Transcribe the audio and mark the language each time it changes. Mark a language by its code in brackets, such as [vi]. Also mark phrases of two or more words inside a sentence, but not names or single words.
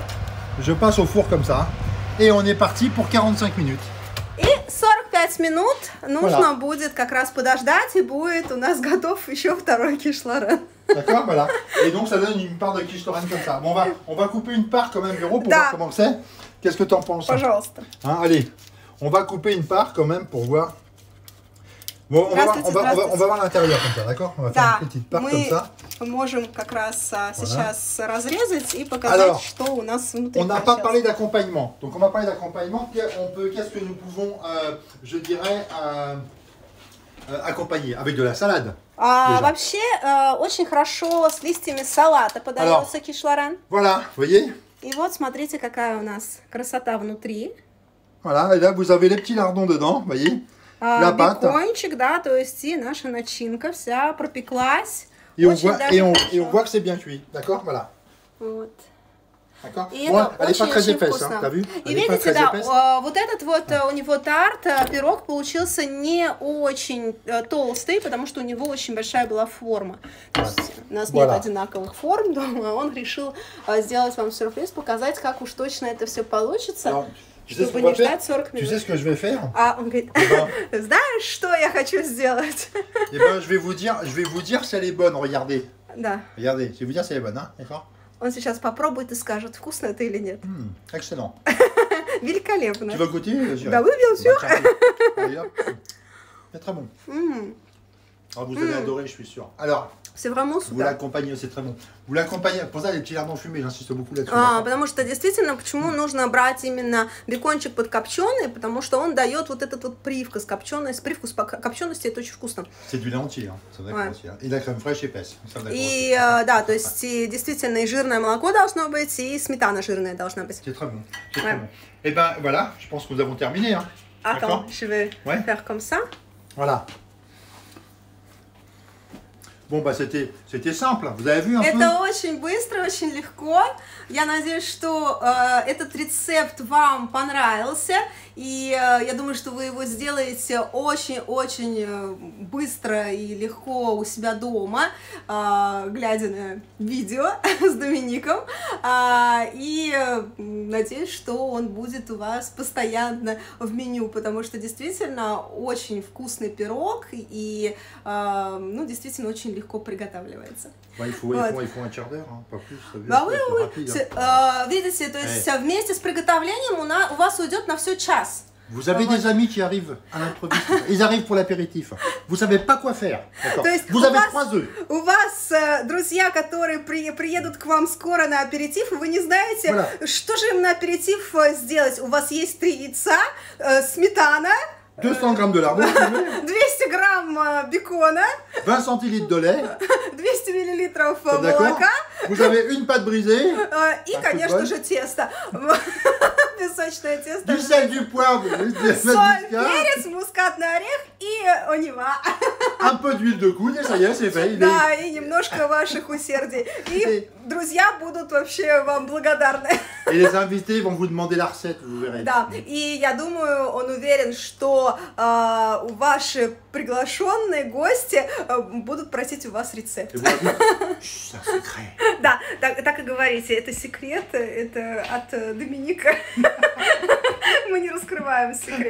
[fr] Je passe au four comme ça, et on est parti pour 45 minutes. [ru] И 45 минут нужно будет как раз подождать, и будет у нас готов еще второй киш Лорен. [fr] D'accord, voilà. Et donc ça donne une part de quiche Lorraine comme ça. Bon, on va couper une part quand même, Véro, pour voir comment c'est. Qu'est-ce que tu en penses? [ru] Пожалуйста. [fr] Hein, allez, on va couper une part quand même pour voir. Bon, on va voir l'intérieur comme ça, d'accord? On va faire une petite part comme ça. [ru] Мы можем как раз сейчас разрезать и показать, что у нас внутри. [fr] On n'a pas parlé d'accompagnement. Donc on va parler d'accompagnement. Qu'est-ce que nous pouvons, je dirais, accompagner avec de la salade. [ru] Вообще, очень хорошо с листьями салата подается киш Лорен. [fr] Voilà, vous voyez? [ru] И вот смотрите, какая у нас красота внутри. [fr] Voilà, et là vous avez les petits lardons dedans, vous voyez? La pâte. [ru] Бекончик, да, то есть и наша начинка вся пропеклась. [fr] Et on voit que c'est bien cuit, d'accord? Voilà. [ru] Вот. [fr] D'accord. [ru] И [fr] Bon, [ru] это [fr] elle est pas très [ru] очень [fr] épaisse, [ru] вкусно. [fr] hein, t'as vu? [ru] И [fr] Elle est pas [ru] видите, [fr] très [ru] да, [fr] épaisse. [ru] вот этот вот у него тарт, пирог получился не очень толстый, потому что у него очень большая была форма. То есть у нас нет одинаковых форм дома, он решил сделать вам сюрприз, показать, как уж точно это все получится. [fr] Alors, tu sais ce [ru] чтобы [fr] qu'on va [ru] не ждать [fr] faire? [ru] 40 [fr] Tu [ru] минут. [fr] sais ce que je vais faire? [ru] А он говорит, знаешь, что я хочу сделать? [fr] Eh ben, je vais vous dire si elle est bonne, regardez. [ru] Да. [fr] Regardez, je vais vous dire si elle est bonne, hein, d'accord? [ru] Он сейчас попробует и скажет, вкусно это или нет. [fr] Excellent. [ru] Великолепно. [fr] Tu vas goûter? Да, oui, bien sûr. C'est très bon. Alors, vous allez adorer, je suis sûr. Alors, C'est vraiment vous [ru] супер. [fr] l'accompagnez, c'est très bon. Vous l'accompagnez, pour ça les petits lardons fumés, j'insiste beaucoup là-dessus. [ru] Потому что действительно, почему нужно брать именно бекончик подкопченый, потому что он дает вот этот вот привкус копчености, копчености, это очень вкусно. [fr] C'est du lait entier, hein. Ça va être entier. Et la crème fraîche épaisse. Ça va être [ru] И да, то есть и действительно и жирное молоко должно быть, и сметана жирная должна быть. [fr] C'est très bon. C'est très bon. Et ben voilà, je pense que nous avons terminé. Hein. Attends, je vais faire comme ça. Voilà. Bon, bah c'était simple, vous avez vu un peu? [ru] Это очень быстро, очень легко. Я надеюсь, что этот рецепт вам понравился. И я думаю, что вы его сделаете очень-очень быстро и легко у себя дома, глядя на видео с Домиником. И надеюсь, что он будет у вас постоянно в меню, потому что действительно очень вкусный пирог и ну, действительно очень легко приготавливается. [fr] Il faut un quart d'heure, hein, pas plus. Bah oui, oui. [ru] Видите, то есть вместе с приготовлением у вас уйдет на все час. [fr] Vous avez des amis qui arrivent à l'improviste, ils arrivent pour l'apéritif. Vous savez pas quoi faire. Vous avez 3 œufs. [ru] У вас друзья, которые приедут к вам скоро на аперитив, и вы не знаете, что же им на аперитив сделать. У вас есть 3 яйца, сметана, [fr] 200 grammes de lardons, [ru] 200 грамм бекона, [fr] 20 centilitres de lait, [ru] 200 миллилитров молока, [fr] vous avez une pâte brisée, [ru] и, конечно же, тесто. Песочное тесто. [fr] Du sel, du poivre, [ru] соль, перец, мускатный орех и онива. [fr] Un peu d'huile de coude, et ça y est, c'est fait. [ru] Да, и немножко ваших усердий. И друзья будут вообще вам благодарны. [fr] Et les invités vont vous demander la recette, vous verrez. [ru] Да, и я думаю, он уверен, что ваши приглашенные гости будут просить у вас рецепт. Да, так и говорите, это секрет, это от Доминика. Мы не раскрываем секрет.